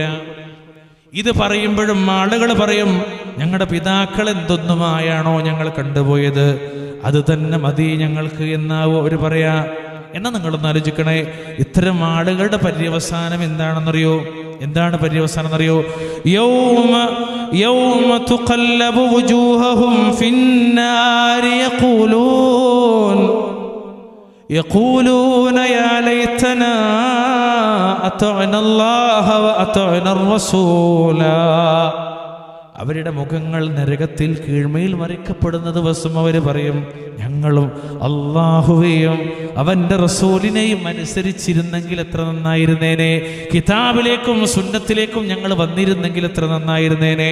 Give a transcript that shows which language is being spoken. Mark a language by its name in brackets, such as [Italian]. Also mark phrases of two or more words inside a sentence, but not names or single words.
[Malayalam] ഇത് പറയുമ്പോഴും ആളുകൾ പറയും, ഞങ്ങളുടെ പിതാക്കൾ എന്തൊന്നുമായാണോ ഞങ്ങൾ കണ്ടുപോയത് അത് തന്നെ മതി ഞങ്ങൾക്ക് എന്നാവോ അവർ പറയാ. എന്നാ നിങ്ങളൊന്ന് ആലോചിക്കണേ, ഇത്തരം ആളുകളുടെ പര്യവസാനം എന്താണെന്നറിയോ? എന്താണ് പര്യവസാനം എന്നറിയോ? [Arabic] يوم تقلب وجوههم في النار يقولون يا ليتنا أطعنا الله وأطعنا الرسول. [Malayalam] അവരുടെ മുഖങ്ങൾ നരകത്തിൽ കീഴ്മയിൽ മറിക്കപ്പെടുന്ന ദിവസം അവർ പറയും, ഞങ്ങളും അല്ലാഹുവേയും അവന്റെ റസൂലിനെയും അനുസരിച്ചിരുന്നെങ്കിൽ എത്ര നന്നായിരുന്നേനെ, കിതാബിലേക്കും സുന്നത്തിലേക്കും ഞങ്ങൾ വന്നിരുന്നെങ്കിൽ എത്ര നന്നായിരുന്നേനെ.